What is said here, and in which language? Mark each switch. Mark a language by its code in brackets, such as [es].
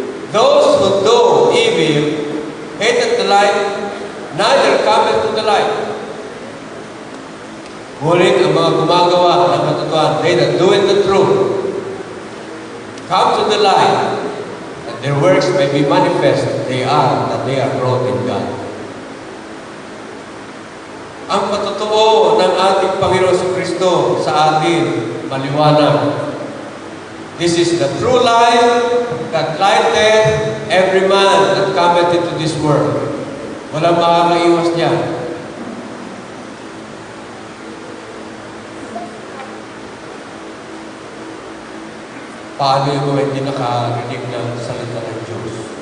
[en] Those who do evil hated the light, neither cometh to the light. [tl] Ngunit ang mga gumagawa ng katotohanan, [en] they that do in the truth, come to the light, that their works may be manifest, that they are wrought in God. [tl] Ang patotoo ng ating Panginoon Kristo sa atin, maliwanag. [en] This is the true light that lighteth every man that cometh into this world. [tl] Walang makakaiwas niya. Paano yung mga hindi nakarinig ng salita ng Diyos?